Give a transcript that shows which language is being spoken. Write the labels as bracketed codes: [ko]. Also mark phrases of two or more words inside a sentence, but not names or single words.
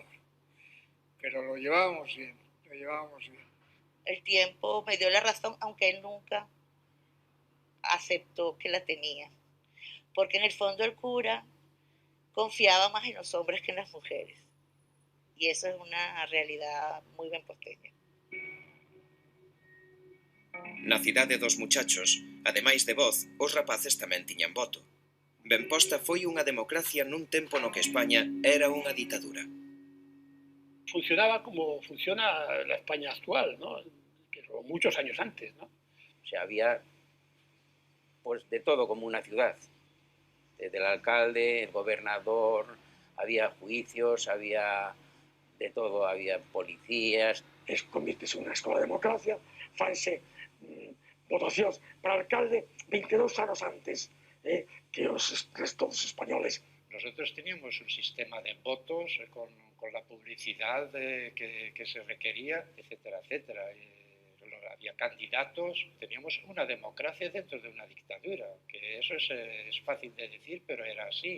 [es] Pero lo llevábamos bien, lo llevábamos bien. El tiempo me dio la razón, aunque él nunca aceptó que la tenía. Porque en el fondo el cura confiaba más en los hombres que en las mujeres. Y eso es una realidad muy benposteña. [gl] Na cidade dos Muchachos, ademais de voz, os rapaces tamén tiñan voto. Benposta foi unha democracia nun tempo no que España era unha ditadura. [es] Funcionaba como funciona la España actual, ¿no? Pero muchos años antes, ¿no? O sea, había pues de todo como una ciudad. Desde el alcalde, el gobernador, había juicios, había de todo, había policías. [gl] Convírtese en unha escola de democracia, fanse votacións para alcalde 22 anos antes que os restos españoles. [es] Nosotros teníamos un sistema de votos con la publicidad que se requería, etcétera, etcétera. Había candidatos, teníamos una democracia dentro de una dictadura, que eso es fácil de decir, pero era así.